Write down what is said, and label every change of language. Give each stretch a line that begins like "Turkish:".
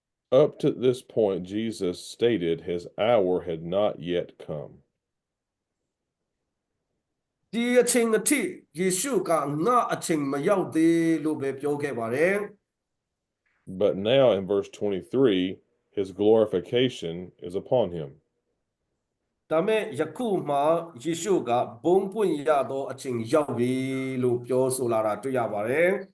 English: Up to this point, Jesus stated his hour had not yet come.
Burmese: ဒီအချိန်အထိယေရှုကငါအချိန်မရောက်သေးလို့ပဲပြောခဲ့ပါတယ်
English: But now in verse 23, his glorification is upon him.
Burmese: ဒါမဲ့ယခုမှယေရှုကဘုံပွင့်ရသောအချိန်ရောက်ပြီလို့ပြောဆိုလာတာတွေ့ရပါတယ်